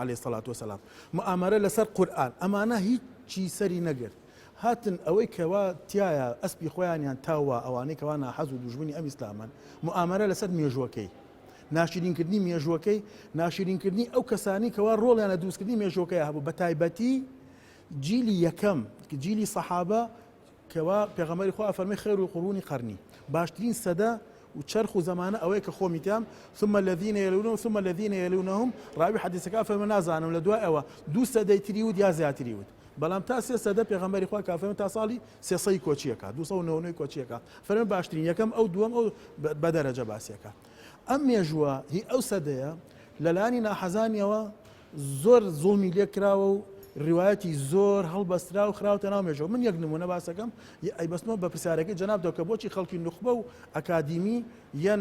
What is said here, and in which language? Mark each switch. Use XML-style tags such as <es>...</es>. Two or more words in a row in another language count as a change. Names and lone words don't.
<ckb>عەلەیهی سەڵات وسەلام مؤامرە لەسەر قورئان ئەمانە هیچی سەری نەگرت هاتن ئەوەی کەوا تایە ئەسپی خۆیانیان تاوە ئەوانەی کەوا ناحەز و دوژمنی ئەم ئیسلامان مؤامرە لەسەر مێژوەکەی ناشرینکردنی مێژوەکەی ناشرینکردنی ئەو کەسانی کەوا ڕۆڵیان لە دروستکردنی مێژوەکەی هەبوو بە تایبەتی جیلی یەکەم جیلی سەحابە کەوا پێغەمبەری خوا فەرمێ</ckb> <ar>خەیر القورونی</ar> <ckb>قەرنی باشترین سەدە و چرخ و زمانە ئەوەیە کە خۆمی تام</ckb> <ar>ثم الذين يلونهم ثم الذين يلونهم</ar> <ckb>ڕاوی حەدیثەکە فەرمێ نازانم لە دوای ئەوە دوو سەدەی تری وت یا زیاتری وت بەڵام تا سێ سەدە پێغەمبەری خوا کافەرمێ تا ساڵی 300 کۆچیەکە 299 کۆچیەکە فەرمێ باشترین یەکەم ئەو دووەم ئەو بە دەرەجە باسیەکە ئەم مێژووە هی ئەو سەدەیە لەلانی ناحەزانیەوە زۆر زوڵمی لێ کراوە و ڕیوایەتی زۆر هەڵبەسترا و خراوتە ناو مێژووە من یەک نمونە باسەکەم ئەیبەستمەوە بە پرسیارەکەی جەنابتەوە کە بۆچی خەڵکی نوخبە و ئەکادیمی یان</ckb>